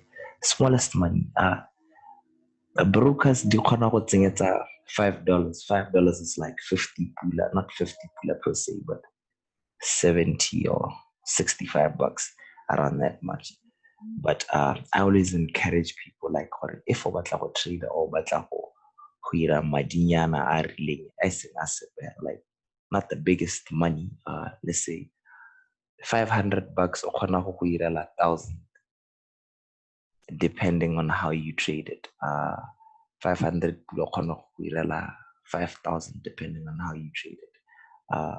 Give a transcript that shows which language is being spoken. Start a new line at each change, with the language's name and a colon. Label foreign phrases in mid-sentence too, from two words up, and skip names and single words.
English: Smallest money. Brokers do it's $5. $5 is like 50 pula, not 50 pula per se, but 70 or 65 bucks, around that much. But I always encourage people like, if you want to trade or
Tswana: madinyana a rileng,
English: like not the biggest money, let's say 500 bucks or 1,000, depending on how you trade it. 500 5,000 depending on how you trade it.